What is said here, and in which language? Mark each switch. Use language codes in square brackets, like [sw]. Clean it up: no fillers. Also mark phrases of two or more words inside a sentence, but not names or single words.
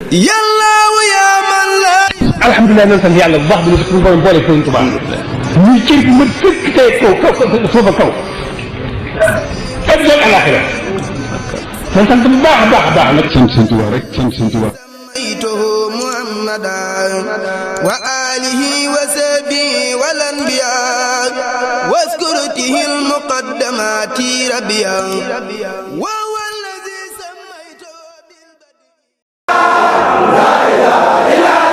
[wo] yàllaawu yaa man la. alhamdulilah nañ sant yàlla bu baax bi ñu suñu borom boole Sëriñ Tuubaa ñuy cër bu mën fekk tey kaw suufa kaw ak yoon alaxira nañ sant bu baax a baax a baax nag sant Sëriñ Tuubaa rek sant Sëriñ Tuubaa [ar] محمدا وآله وصحبه والأنبياء واذكرته المقدمات ربيا وهو الذي سميته لا إله إلا